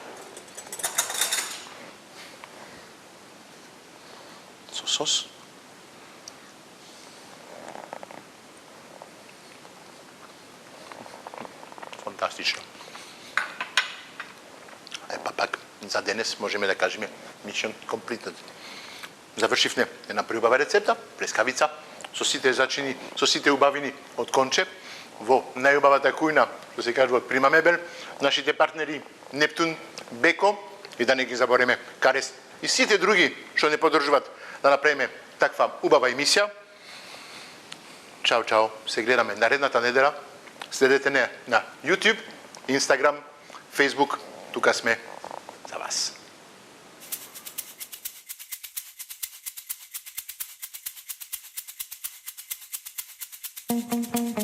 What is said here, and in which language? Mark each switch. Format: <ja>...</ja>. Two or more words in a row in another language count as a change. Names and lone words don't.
<mk>Со сос. Фантастично. Епа пак, за денес можеме да кажеме</mk> <en>mission completed.</en> <mk>Завршивме една преубава рецепта, плескавица, со сите зачини, со сите убавини од конче, во најубавата кујна, што се кажува од Прима Мебел, нашите партнери Нептун, Беко, и да не ги забореме Карес, и сите други што не поддржуват да направиме таква убава емисија. Чао, чао, се гледаме наредната недела. Следете не на YouTube, Instagram, Facebook, тука сме за вас.</mk> <en>Thank you.</en>